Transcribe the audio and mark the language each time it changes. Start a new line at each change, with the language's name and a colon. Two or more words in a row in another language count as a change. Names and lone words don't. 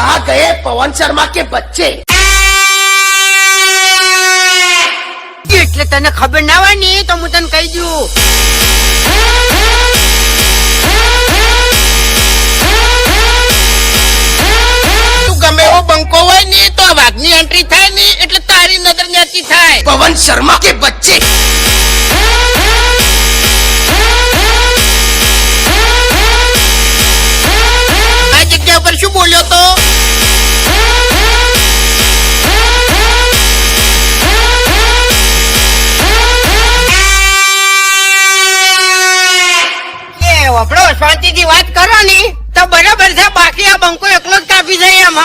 Hindi: गए पवन शर्मा के बच्चे।
Gujarati: એટલે તને ખબર ના હોય ને તો હું તને કહી દઉં. તું ગમે એવો બંકો હોય ને તો આ વાઘની એન્ટ્રી થાય ને એટલે તારી નજર ન્યાચી થાય.
Hindi: पवन शर्मा के बच्चे।
Gujarati: આ જગ્યા ઉપર શું બોલ્યો તો? વપડો શાંતિથી વાત કરો ને તો બરાબર છે, બાકી આ બંકો એકલો જ કાપી જાય એમ.